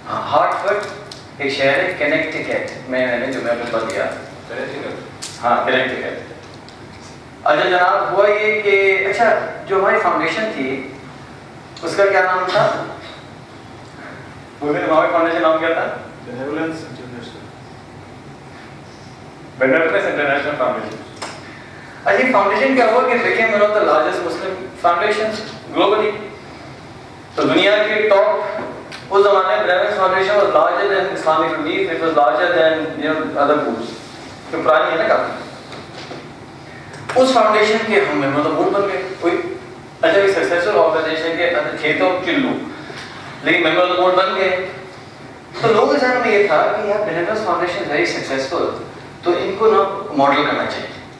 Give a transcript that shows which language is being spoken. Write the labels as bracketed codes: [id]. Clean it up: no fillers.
[ur] ہارٹفورڈ ایک شہر ہے کنیکٹیکٹ میں نے جمعہ خطبہ دیا. ہاں کنیکٹیکٹ. اچھا جناب ہوا یہ کہ اچھا جو ہماری فاؤنڈیشن تھی اس کا کیا نام تھا؟ ہماری فاؤنڈیشن نام کیا تھا؟ Benevolence international. Benevolence international foundation. اچھا فاؤنڈیشن کیا ہوا کہ [en] became one of the largest Muslim foundations globally. [ur] تو دنیا کے ٹاپ اس زمانے میں [en] Benevolence foundation was larger than Islamic Relief, it was larger than other groups. [ur] تو پرانی ہے نا کافی. اس فاؤنڈیشن کے ہم ممبر تو بورڈ بن گئے. کوئی اچھا ایک سکسیسفل آرگنائزیشن کے تھے تو چلو لیکن ممبر تو بورڈ بن گئے. تو لوگوں کے ذہن میں یہ تھا کہ یار بینیولنس فاؤنڈیشن [en] very successful [ur] تو ان کو نا ماڈل کرنا چاہیے.